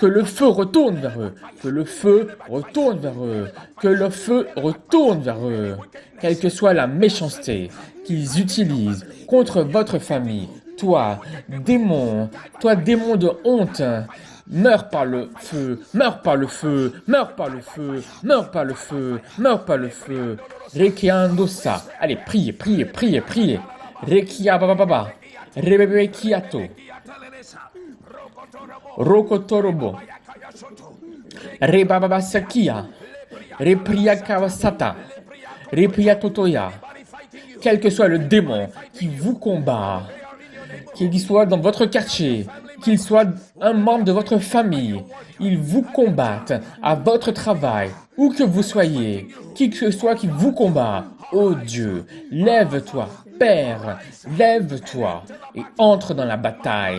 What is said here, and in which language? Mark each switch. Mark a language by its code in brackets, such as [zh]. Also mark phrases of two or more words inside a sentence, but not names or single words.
[fr] Quelle que soit la méchanceté qu'ils utilisent contre votre famille, toi, démon de honte, meurs par le feu. Rekiandosa. Allez, priez. Rekia bababa. Rebebe kiato. Rokotorobo. Rebaba sakia. Repria kawasata. Repria totoya. Quel que soit le démon qui vous combat, qu'il soit dans votre quartier, qu'il soit un membre de votre famille, ils vous combattent à votre travail, où que vous soyez, qui que soit qui vous combat. Oh Dieu, lève-toi, Père, lève-toi et entre dans la bataille.